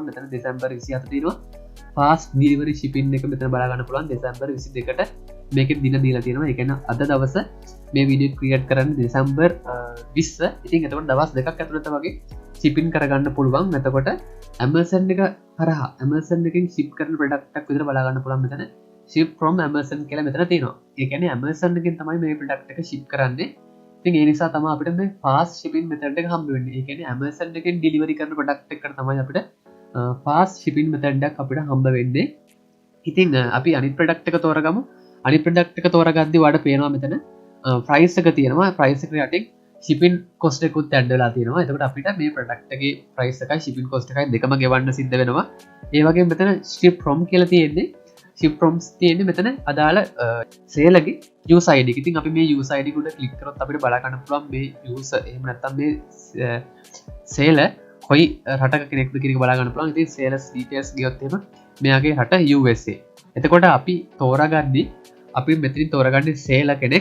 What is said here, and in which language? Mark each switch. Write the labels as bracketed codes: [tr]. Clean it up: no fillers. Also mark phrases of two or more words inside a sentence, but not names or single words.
[si] මෙතන දෙසැම්බර් 27 තියෙනවා [en] fast delivery shipping [si] එක මෙතන බලා ගන්න පුළුවන්. දෙසැම්බර් 22ට මේකේ දින දීලා තියෙනවා. ඒ කියන්නේ අද දවස මේ [en] video create [si] කරන්නේ දෙසැම්බර් 20. ඉතින් එතකොට දවස් දෙකක් ඇතුළත වගේ shipping කරගන්න පුළුවන්. එතකොට Amazon එක හරහා Amazon එකෙන් ship කරන ප්‍රොඩක්ට් එකක් විතර බලා ගන්න පුළුවන්. මෙතන [en] ship from Amazon [si] කියලා මෙතන තියෙනවා. ඒ කියන්නේ Amazon එකෙන් තමයි මේ ප්‍රොඩක්ට් එක ship කරන්නේ. ඉතින් ඒ නිසා තමයි අපිට මේ [en] fast shipping method [si] එක හම්බ වෙන්නේ. ඒ කියන්නේ Amazon එකෙන් delivery කරන ප්‍රොඩක්ට් එකකට තමයි අපිට [en] fast shipping method [si] එකක් අපිට හම්බ වෙන්නේ. ඉතින් අපි අනිත් ප්‍රොඩක්ට් එක තෝරගමු. අනිත් ප්‍රොඩක්ට් එක තෝරගද්දී ඔයාලට පේනවා මෙතන price එක තියෙනවා. price එක යටින් [en] shipping cost [si] එකකුත් ඇඩ් වෙලා තියෙනවා. එතකොට අපිට මේ ප්‍රොඩක්ට් එකේ price එකයි [en] shipping cost [si] එකයි දෙකම ගෙවන්න සිද්ධ වෙනවා. ඒ වගේම මෙතන [en] ship from [si] කියලා තියෙන්නේ. [en] ship from [si] තියෙන්නේ මෙතන අදාළ සේලගේ [en] user ID [si] එක. ඉතින් අපි මේ [en] user ID [si] එක උඩ ක්ලික් කරොත් අපිට බලා ගන්න පුළුවන් මේ user එහෙම නැත්නම් මේ සේල කොයි රටක කෙනෙක්ද කියන එක බලා ගන්න පුළුවන්. ඉතින් [en] sales details [si] ගියොත් එහෙම මෙයාගේ රට USA. එතකොට අපි තෝරාගන්නේ අපි මෙතනින් තෝරගන්නේ සේල කෙනෙක්.